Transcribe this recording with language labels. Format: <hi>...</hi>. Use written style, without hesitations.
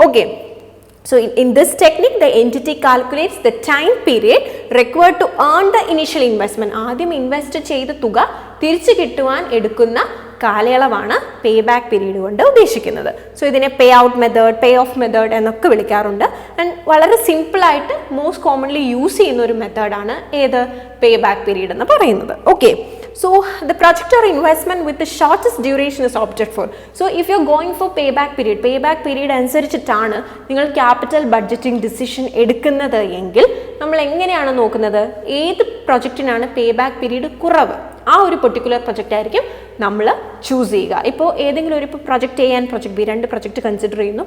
<en>Okay, so in this technique the entity calculates the time period required to earn the initial investment.</en> <ml>ആദ്യം invest ചെയ്ത തുക തിരിച്ചു കിട്ടുവാൻ എടുക്കുന്ന കാലയളവാണ് പേ ബാക്ക് പീരീഡ് കൊണ്ട് ഉദ്ദേശിക്കുന്നത്. സോ ഇതിനെ pay out method, pay of method എന്നൊക്കെ വിളിക്കാറുണ്ട്. ആൻഡ് വളരെ സിമ്പിളായിട്ട് മോസ്റ്റ് കോമൺലി യൂസ് ചെയ്യുന്ന ഒരു മെത്തേഡാണ് ഏത്? പേ ബാക്ക് പീരീഡ് എന്ന് പറയുന്നത്.</ml> <en>Okay, so the project or investment with the shortest duration is opted for. So if you're going for payback period</en> <ml>അനുസരിച്ചിട്ടാണ് നിങ്ങൾ ക്യാപിറ്റൽ ബഡ്ജറ്റിംഗ് ഡിസിഷൻ എടുക്കുന്നത് എങ്കിൽ നമ്മൾ എങ്ങനെയാണ് നോക്കുന്നത്? ഏത് പ്രൊജക്റ്റിനാണ് പേ ബാക്ക് പീരീഡ് കുറവ്, ആ ഒരു പെർട്ടിക്കുലർ പ്രൊജക്റ്റ് ആയിരിക്കും നമ്മൾ ചൂസ് ചെയ്യുക. ഇപ്പോൾ ഏതെങ്കിലും ഒരു project A and project B, രണ്ട് പ്രൊജക്റ്റ് കൺസിഡർ ചെയ്യുന്നു.</ml>